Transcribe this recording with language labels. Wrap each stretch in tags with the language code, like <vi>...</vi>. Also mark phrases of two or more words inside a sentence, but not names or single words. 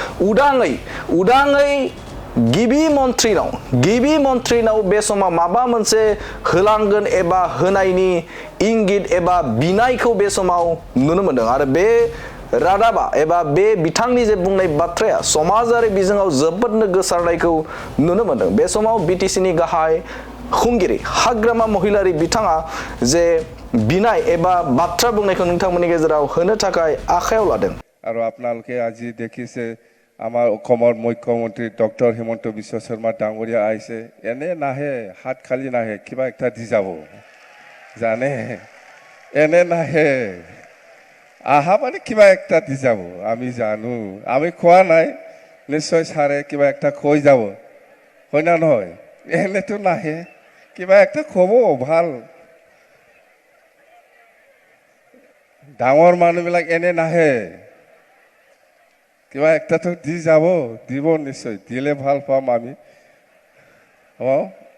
<brx>उदाङै गिबि मन्थ्रिनाव बे समाव माबा मोनसे होलांगोन एबा होनायनि इंगित एबा बिनायखौ बे समाव नुनो मोनदों आरो बे रादाबा एबा बे बिथांनि जे बुंनाय बाथ्राया समाजारि बिजोङाव जोबोदनो गोसारनायखौ नुनो मोनदों बे समाव बिटिसिनि गाहाय खुंगिरि हाग्रामा महिलारि बिथाङा जे बिनाय एबा बाथ्रा बुंनायखौ नोंथांमोननि गेजेराव होनो थाखाय आखायाव लादों</brx> <as>আৰু আপোনালোকে আজি দেখিছে আমাৰ অসমৰ মুখ্যমন্ত্ৰী ডক্টৰ হিমন্ত বিশ্ব শৰ্মা ডাঙৰীয়া আহিছে এনে নাহে হাত খালি নাহে কিবা একটা দি যাব জানে এনে নাহে আহা মানে কিবা একটা দি যাব আমি জানো আমি খোৱা নাই নিশ্চয় ছাৰে কিবা একটা কৈ যাব হয় না নহয় এনেতো নাহে কিবা একটা ক'ব ভাল ডাঙৰ মানুহবিলাক এনে নাহে কিবা একটাতো দি যাব দিব নিশ্চয় দিলে ভাল পাম আমি</as>